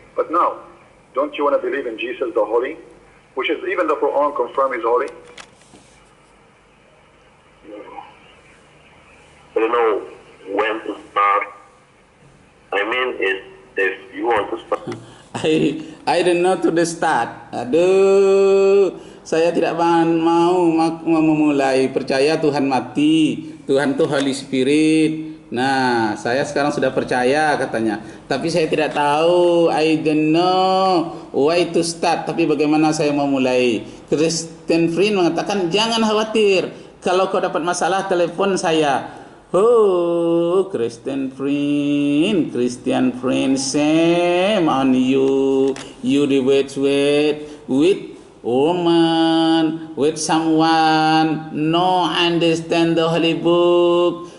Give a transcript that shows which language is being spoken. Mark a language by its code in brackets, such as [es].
[en] But now, don't you want to believe in Jesus the Holy? Which is even the Quran confirm is holy? I don't know when to start. I mean, if you want to start. I don't know to the start. [id] Aduh, saya tidak mau memulai. Percaya Tuhan mati, Tuhan itu Holy Spirit. Nah, saya sekarang sudah percaya katanya. Tapi saya tidak tahu, [en] I don't know why to start. [id] Tapi bagaimana saya mau mulai? Christian friend mengatakan jangan khawatir. Kalau kau dapat masalah, telepon saya. [en] Oh, Christian friend, shame on you. You debate with woman, with someone no understand the Holy Book.